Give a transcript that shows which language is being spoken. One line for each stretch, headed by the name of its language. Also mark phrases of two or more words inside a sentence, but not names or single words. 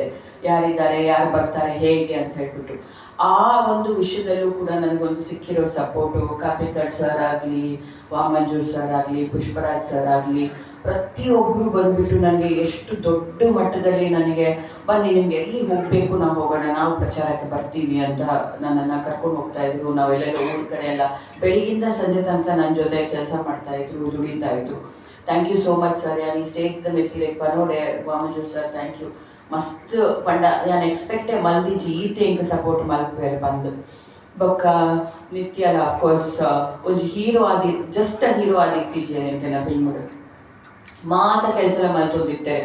Kannada: ಯಾರಿದ್ದಾರೆ, ಯಾರು ಬರ್ತಾರೆ, ಹೇಗೆ ಅಂತ ಹೇಳ್ಬಿಟ್ಟು. ಆ ಒಂದು ವಿಷಯದಲ್ಲೂ ಕೂಡ ನನಗೊಂದು ಸಿಕ್ಕಿರೋ ಸಪೋರ್ಟು ಕಾಪಿತಡ್ ಸರ್ ಆಗಲಿ, ವಾಮಂಜೂರ್ ಸರ್ ಆಗಲಿ, ಪುಷ್ಪರಾಜ್ ಸರ್ ಆಗಲಿ, ಪ್ರತಿಯೊಬ್ಬರು ಬಂದ್ಬಿಟ್ಟು ನನಗೆ ಎಷ್ಟು ದೊಡ್ಡ ಮಟ್ಟದಲ್ಲಿ ನನಗೆ ಬನ್ನಿ ನಿಮ್ಗೆ ಎಲ್ಲಿ ಹೋಗಬೇಕು ನಾವು ಹೋಗೋಣ, ನಾವು ಪ್ರಚಾರಕ್ಕೆ ಬರ್ತೀವಿ ಅಂತ ನನ್ನನ್ನು ಕರ್ಕೊಂಡು ಹೋಗ್ತಾ ಇದ್ರು. ನಾವೆಲ್ಲೆಲ್ಲ ಊರ ಕಡೆ ಎಲ್ಲ ಬೆಳಿಗ್ಗಿಂದ ಸಂಜೆ ತನಕ ನನ್ನ ಜೊತೆ ಕೆಲಸ ಮಾಡ್ತಾ ಇದ್ರು, ದುಡಿತಾ ಇದ್ರು.
English: thank you so much sir.
Tulu: ಯಾನ್ ಈ ಸ್ಟೇಜ್ದ ಮೆತ್ತಿರೆ ಪನೋಡೆ ವಾಮಂಜೂರ್ ಸರ್
English: thank you.
Tulu: ಮಸ್ತ್ ಪಂಡ ಯಾನ್ ಎಕ್ಸ್ಪೆಕ್ಟೆ ಮಲ್ದಿಜ್ಜಿ ಈತೆ ಇಂಕ ಸಪೋರ್ಟ್ ಮಲ್ಪೇರು ಬಂದು ಬೊಕ್ಕ ನಿತ್ಯಲ ಅಫ್ಕೋರ್ಸ್ ಒಂಜಿ ಹೀರೋ ಆದಿ
English: just hero
Tulu: ಆದಿತ್ತಿಜ್ಜೆ ಎಂಟೆನ ಫಿಲ್ಮ್ಡ್ ಮಾತ ಕೆಲಸ ಮಲ್ತೊಂದಿತ್ತೆ.